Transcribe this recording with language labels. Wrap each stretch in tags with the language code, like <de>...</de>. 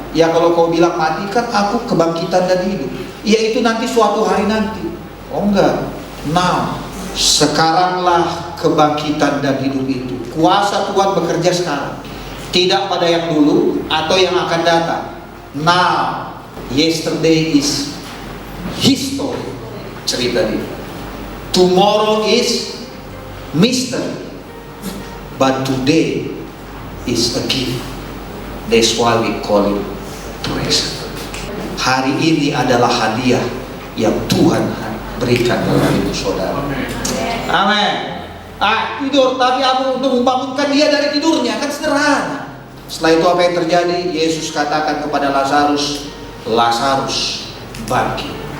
<id>Ya kalau kau bilang mati, kan aku kebangkitan dan hidup. Ya itu nanti suatu hari nanti. Oh enggak. Now, sekaranglah kebangkitan dan hidup itu. Kuasa Tuhan bekerja sekarang, tidak pada yang dulu atau yang akan datang.</id> <en>Now, yesterday is history,</en> <id>cerita dia.</id> <en>Tomorrow is mystery, but today is a gift. That's why we call it present.</en> <id>Hari ini adalah hadiah yang Tuhan berikan dalam hidup saudara. Amin. Tidur, tapi aku untuk membangunkan dia dari tidurnya, kan sederhana. Setelah itu apa yang terjadi? Yesus katakan kepada Lazarus, Lazarus bangkit.</id>